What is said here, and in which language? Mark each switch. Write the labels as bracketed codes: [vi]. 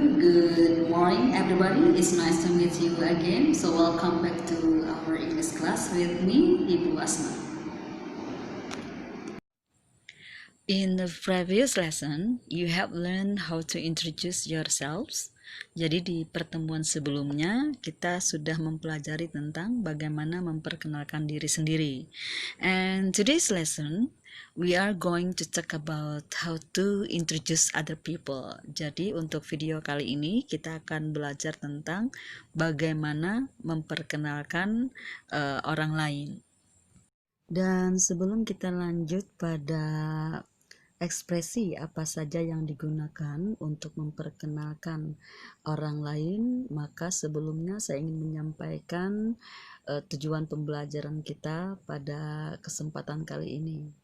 [en] Good morning, everybody. It's nice to meet you again. So welcome back to our English class with me, Ibu Asma. In the previous lesson, you have learned how to introduce yourselves. [id] Jadi di pertemuan sebelumnya kita sudah mempelajari tentang bagaimana memperkenalkan diri sendiri. [en] And today's lesson, we are going to talk about how to introduce other people. [id] Jadi untuk video kali ini kita akan belajar tentang bagaimana memperkenalkan orang lain. Dan sebelum kita lanjut pada ekspresi apa saja yang digunakan untuk memperkenalkan orang lain, maka sebelumnya saya ingin menyampaikan tujuan pembelajaran kita pada kesempatan kali ini.